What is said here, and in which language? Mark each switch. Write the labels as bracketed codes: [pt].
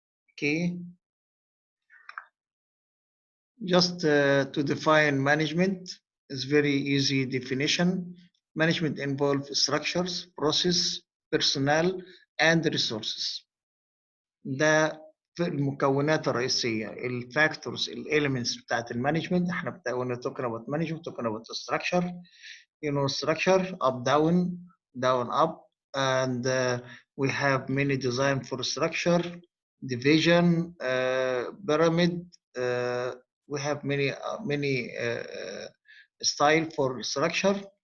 [en] Okay, just to define management is very easy definition. Management involves structures, process, personnel, and resources. [ar] ده في المكونات الرئيسية، الفاكتورز، الاليمنتس بتاعت المانجمنت. احنا بدأنا [en] talking about management, talking about the structure. You know, structure up, down, down, up, and we have many design for structure, division, pyramid. We have many style for structure.